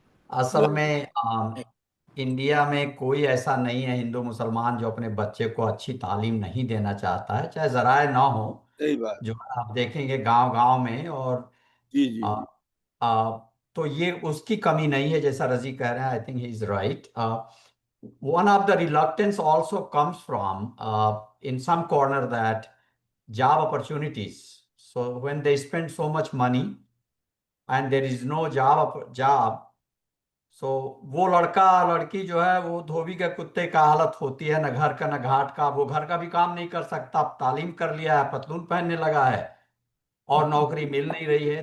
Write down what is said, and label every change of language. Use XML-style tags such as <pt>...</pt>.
<hi>असल में इंडिया में कोई ऐसा नहीं है हिंदू मुसलमान जो अपने बच्चे को अच्छी तालीम नहीं देना चाहता है, चाहे जराए ना हो। सही बात। जो आप देखेंगे गांव गांव में, और जी जी तो ये उसकी कमी नहीं है जैसा रजी कह रहे हैं।</hi> <en>I think he is right. one of the reluctance also comes from in some corner that job opportunities. So when they spend so much money and there is no job, so</en> <hi>वो लड़का लड़की जो है वो धोबी के कुत्ते का हालत होती है, न घर का न घाट का। वो घर का भी काम नहीं कर सकता, तालीम कर लिया है, पतलून पहनने लगा है और नौकरी मिल नहीं रही है।</hi>